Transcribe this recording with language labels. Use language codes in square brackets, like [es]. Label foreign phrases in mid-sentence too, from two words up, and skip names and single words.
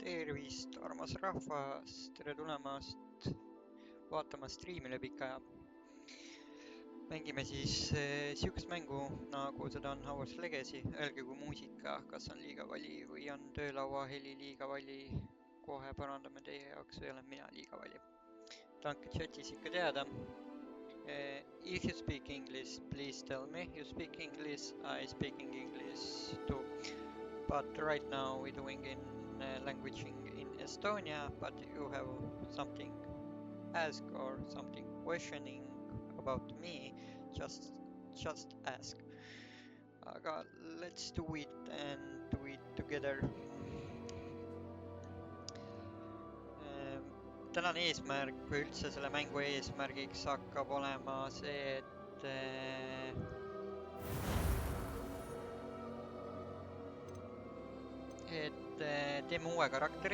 [et] Tervist, armas rahvas, tere tulemast vaatama streami läbi pika aja. Mängime siis siukest mängu, nagu seda on Hogwarts Legacy. Öelge, kui muusika, kas on liiga vali või on töölaua heli liiga vali. Kohe parandame teie jaoks või olen mina liiga vali. Andke chatis ikka teada. [en] If you speak English, please tell me you speak English. I speaking English too. But right now we're doing in language in Estonia, but you have something ask or something questioning about me, just ask. [et] Aga [en] let's do it and do it together. [et] Tänane eesmärk või üldse selle mängu eesmärgiks hakkab olema see, et teeme uue karakteri.